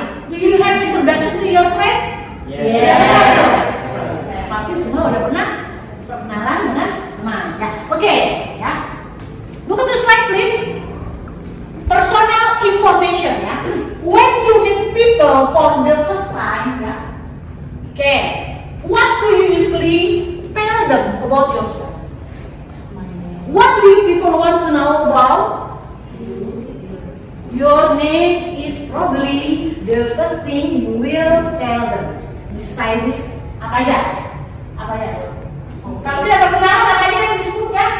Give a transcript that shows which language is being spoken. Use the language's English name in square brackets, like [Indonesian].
[English] Do you have introduction to your friend? Yes. [Indonesian] Pasti semua udah pernah perkenalan dengan teman. Ya, oke. Ya. [English] Look at the slide, please. Personal information. Ya. When you meet people for the first time, ya. Okay. What do you usually tell them about yourself? What do you people want to know about? Your name is probably the first thing you will tell them. [Indonesian] Besides apa ya? Apa ya? Kalau tidak terkenal apa aja yang disebut ya?